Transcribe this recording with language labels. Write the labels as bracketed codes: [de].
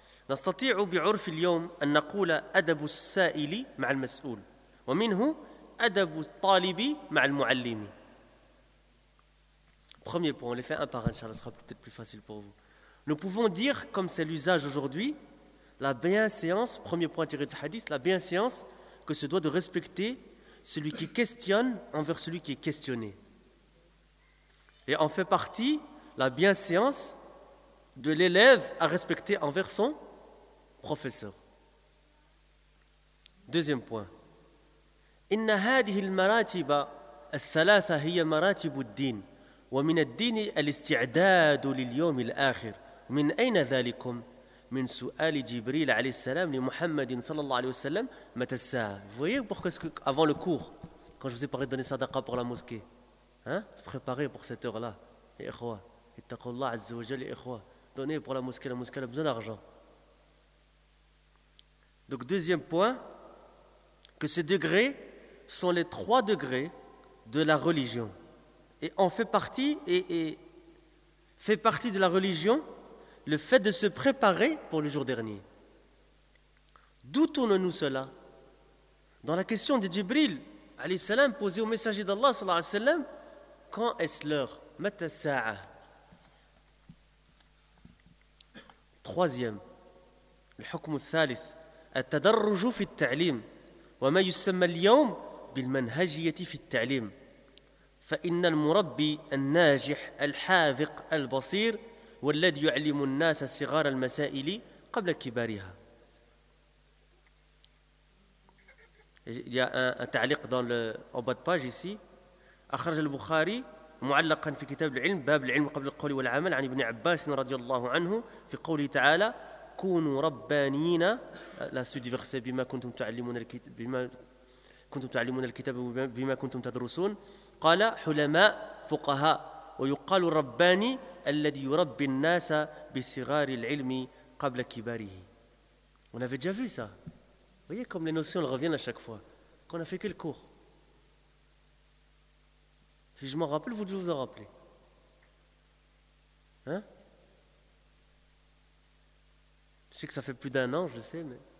[ar] نستطيع بعرف اليوم أن نقول أدب السائل مع المسؤول ومنه أدب الطالب مع المعلم. [fr] Premier point, on les fait un par un, ça sera peut-être plus facile pour vous. Nous pouvons dire, comme c'est l'usage aujourd'hui, la bienséance, premier point tiré de ce hadith, la bienséance que se doit de respecter celui qui questionne envers celui qui est questionné. Et en fait partie, la bienséance de l'élève à respecter envers son professeur. Deuxième point. [ar] إن هذه المراتب الثلاثة هي مراتب الدين ومن الدين الاستعداد لليوم الآخر. من أين ذلكم؟ من سؤال جبريل عليه السلام لمحمد صلى الله عليه وسلم متى الساعة. [fr] Vous voyez pourquoi avant le cours, quand je vous ai parlé de donner sadaqa pour la mosquée, hein, préparer pour cette heure-là, et ikhwa, ittaqullah azza wa jalla, ikhwa, donner pour la mosquée. La mosquée a besoin d'argent. Donc deuxième point, que ces degrés sont les trois degrés de la religion. Et en fait partie, et fait partie de la religion, le fait de se préparer pour le jour dernier. D'où tournons-nous cela? Dans la question de Jibril, alayhi salam, posée au messager d'Allah, sallallahu alayhi salam, quand est-ce l'heure? [ar] Matta sa'a. Troisième, le hukm thalith, at-tadarruju fi at-ta'lim, wa ma yusamma al-yawm bil-manhajiyyati fi at-ta'lim. فإن المربي الناجح الحاذق البصير والذي يعلم الناس صغار المسائل قبل كبارها. [fr] Il y a un تعليق dans le bas de page ici. [ar] أخرج البخاري معلقا في كتاب العلم باب العلم قبل القول والعمل عن ابن عباس رضي الله عنه في قوله تعالى كونوا ربانيين لا سيدي فيغسي بما كنتم تعلمون الكتاب بما كنتم تعلمون الكتاب بما كنتم تدرسون قال حلماء فقهاء ويقال الرباني الذي يربي الناس بصغار العلم قبل كباره. [fr] On avait déjà vu ça. Vous voyez comme les notions reviennent à chaque fois. Qu'on a fait quel cours? Si je m'en rappelle, vous devez vous en rappeler. Hein? Je sais que ça fait plus d'un an, je sais, mais.